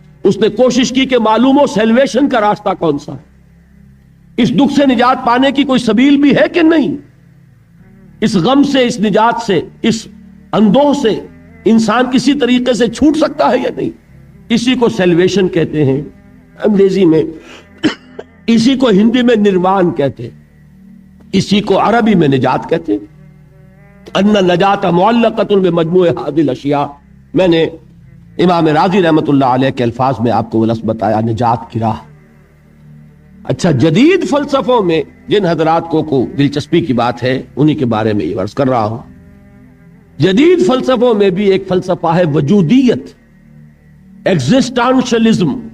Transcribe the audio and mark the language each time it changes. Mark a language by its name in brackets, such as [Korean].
[Urdu] اس نے کوشش کی کہ معلوم ہو سیلویشن کا راستہ کون سا ہے، اس دکھ سے نجات پانے کی کوئی سبیل بھی ہے کہ نہیں، اس غم سے، اس نجات سے، اس اندوہ سے انسان کسی طریقے سے چھوٹ سکتا ہے یا نہیں. اسی کو سیلویشن کہتے ہیں انگریزی میں، اسی کو ہندی میں نروان کہتے ہیں. اسی کو عربی میں نجات کہتے ہیں. [Arabic] ان النجات معلقۃ بمجموع هذه الاشیاء. [Urdu] میں نے امام راضی رحمۃ اللہ علیہ کے الفاظ میں آپ کو وہ لفظ بتایا، نجات کی راہ. اچھا، جدید فلسفوں میں جن حضرات کو دلچسپی کی بات ہے انہی کے بارے میں یہ عرض کر رہا ہوں. جدید فلسفوں میں بھی ایک فلسفہ ہے وجودیت، ایگزسٹانشلزم.